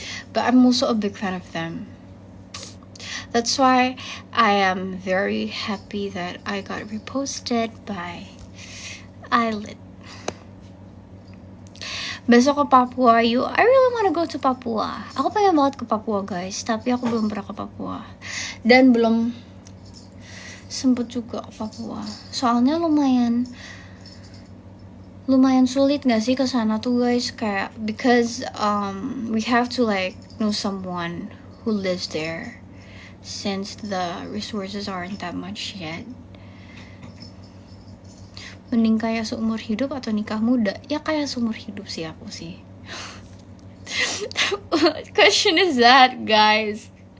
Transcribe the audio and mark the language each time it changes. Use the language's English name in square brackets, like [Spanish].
[English] But I'm also a big fan of them. That's why I am very happy that I got reposted by Eyelid. [Indonesian] Besok ke Papua yuk. [English] I really wanna go to Papua. [Indonesian] Aku pengen banget ke Papua guys, tapi aku belum pernah ke Papua. Dan belum sempet juga ke Papua. Soalnya lumayan sulit gak sih ke sana tuh guys, kayak [English] because we have to like know someone who lives there since the resources aren't that much yet. [Indonesian] Mending kayak seumur hidup atau nikah muda? Ya kayak seumur hidup sih aku sih. [English] What question is that guys?